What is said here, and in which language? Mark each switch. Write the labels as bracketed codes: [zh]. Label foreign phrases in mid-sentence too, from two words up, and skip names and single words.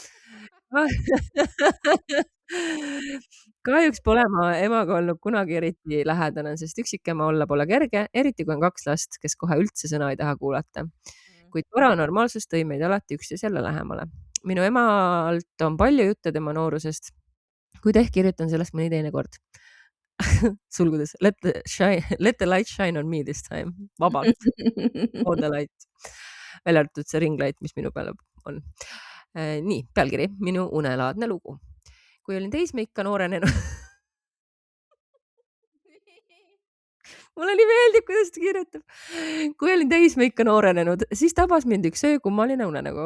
[et] Kahjuks pole ma emaga olnud kunagi eriti lähedane, sest üksikema olla pole kerge, eriti kui on 2 last, kes kohe üldse sõna ei taha kuulata. Kuid paranormaalsus tõi meid alati üksteisele lähemale. Minu emalt on palju jutte tema noorusest, kuid ehk kirjutan sellest mõni teine kord. Sulgudes, [en] let the light shine on me this time. [et] Vabalt. [en] All the light. [et] Välja arvatud see ringlight, mis minu peale on. Nii, pealkiri. Minu unelaadne lugu. Kui olin teismeikka noorenenud. Mulle nii meeldib, kuidas ta kirjutab. Kui olin teismeikka noorenenud, siis tabas mind üks öö kummaline unenägu.